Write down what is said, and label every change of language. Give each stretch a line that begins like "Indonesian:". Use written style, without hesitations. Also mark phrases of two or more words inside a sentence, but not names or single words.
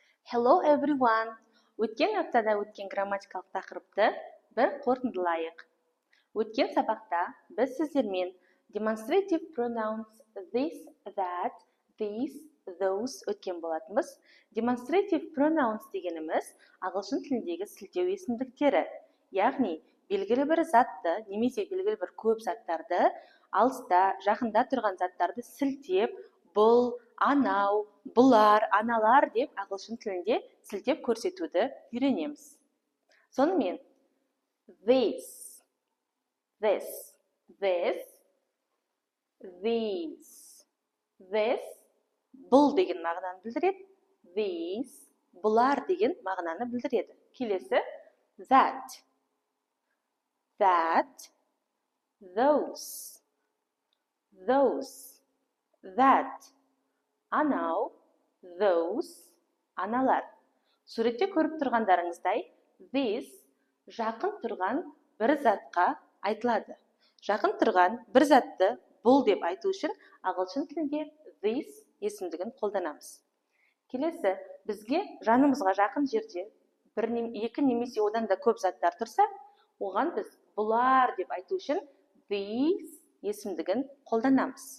English: Hello everyone!
Kazakh: Өткен аптада өткен грамматикалық тақырыпты бір қорытындылайық. Өткен сабақта біз сіздермен
English: demonstrative pronouns this, that, these, those
Kazakh: өткен болатынбыз.
English: Demonstrative pronouns
Kazakh: дегеніміз ағылшын тіліндегі сілтеу есімдіктері. Яғни, белгілі бір затты немесе белгілі бір көп заттарды алыста, жақында тұрған заттарды сілтеп, бұл, анау, бұлар, аналар деп ағылшын тілінде сілтеп көрсетуді үйренеміз. Сонымен,
English: this, this, this, these, this,
Kazakh: бұл деген мағынаны білдіреді, these, бұлар деген мағынаны білдіреді. Келесі,
English: that, that, those, that, анау, those,
Kazakh: аналар. Суретте көріп тұрғандарыңыздай, this жақын тұрған бір затқа айтылады. Жақын тұрған бір затты бұл деп айту үшін ағылшын тілінде this есімдігін қолданамыз. Келесі, бізге жанымызға жақын жерде екі немесе одан да көп заттар тұрса, оған біз бұлар деп айту үшін these есімдігін қолданамыз.